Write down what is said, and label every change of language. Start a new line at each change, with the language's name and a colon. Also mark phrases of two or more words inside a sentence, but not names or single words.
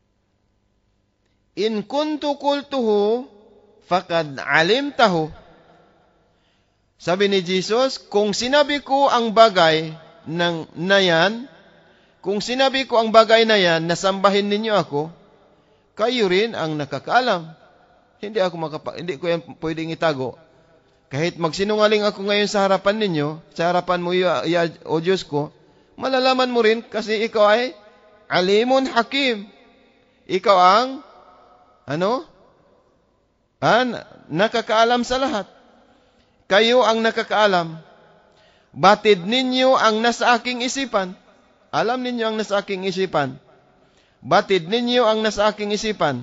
Arabic: إن كنت قلته فقد علمته.
Filipino: Sabi ni Jesus, kung sinabi ko ang bagay na yan, kung sinabi ko ang bagay na yan, nasambahin ninyo ako, kayo rin ang nakakaalam. Hindi ko yan pwedeng itago. Kahit magsinungaling ako ngayon sa harapan ninyo, sa harapan mo, o Diyos ko, malalaman mo rin kasi ikaw ay
Arabic: عليم حكيم.
Filipino: Ikaw ang, nakakaalam sa lahat. Kayo ang nakakaalam. Batid ninyo ang nasa aking isipan. Alam ninyo ang nasa aking isipan. Batid ninyo ang nasa aking isipan.